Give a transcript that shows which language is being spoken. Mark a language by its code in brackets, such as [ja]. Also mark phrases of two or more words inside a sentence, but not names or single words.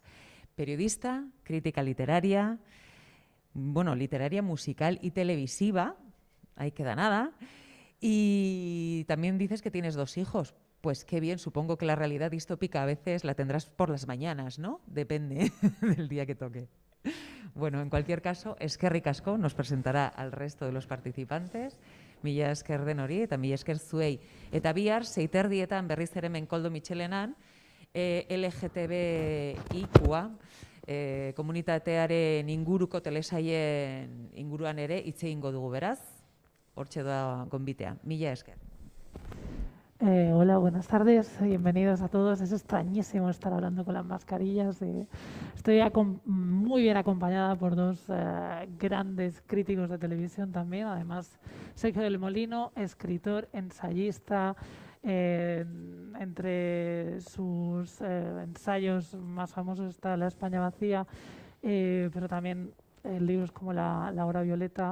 [es] Periodista, crítica literaria, bueno, literaria musical y televisiva, ahí queda nada. Y también dices que tienes 2 hijos. Pues qué bien, supongo que la realidad distópica a veces la tendrás por las mañanas, ¿no? Depende del día que toque. Bueno, en cualquier caso, [eu] eskerrik asko [es] nos presentará al resto de los participantes. [eu] Mila esker denori eta mila esker zuei. Eta bihar, 6:30 berriz ere hemen Koldo Mitxelenan, LGTBIQA komunitatearen inguruko telesaien inguruan ere hitz egingo dugu, beraz. Hortxe da gonbitea. Mila esker. [es] Hola, buenas tardes, bienvenidos a todos. Es extrañísimo estar hablando con las mascarillas. Estoy muy bien acompañada por 2 grandes críticos de televisión también. Además, Sergio del Molino, escritor, ensayista. Entre sus ensayos más famosos está La España vacía, pero también libros como La hora violeta.